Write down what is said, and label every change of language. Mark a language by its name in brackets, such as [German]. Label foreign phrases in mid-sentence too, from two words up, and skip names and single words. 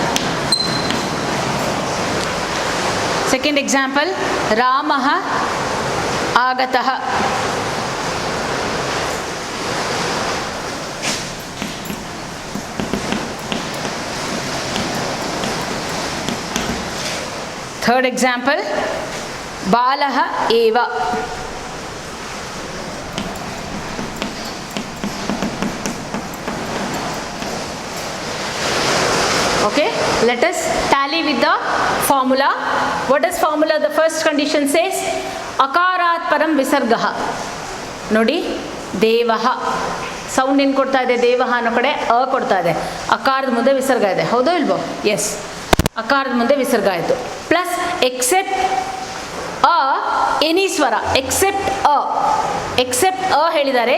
[English] second example, [Sanskrit] ರಾಮಃ ಆಗತಃ. [English] third example, [Sanskrit] ಬಾಲಃ ಏವ. [English] Okay, let us tally with the formula. What does formula? The first condition says [Sanskrit] अकारात् परम् विसर्गः. [Kannada] ನೋಡಿ, ದೇವಃ ಸೌಂಡ್ ಏನು ಕೊಡ್ತಾ ಇದೆ? ದೇವಃ ಅನ್ನೋ ಕಡೆ ಅ ಕೊಡ್ತಾ ಇದೆ, ಅಕಾರದ ಮುಂದೆ ವಿಸರ್ಗ ಇದೆ. ಹೌದೋ ಇಲ್ವೋ? ಎಸ್, ಅಕಾರದ ಮುಂದೆ ವಿಸರ್ಗ ಆಯಿತು. [English] plus except ಅ any ಸ್ವರ, except ಅ, except ಅ ಹೇಳಿದ್ದಾರೆ.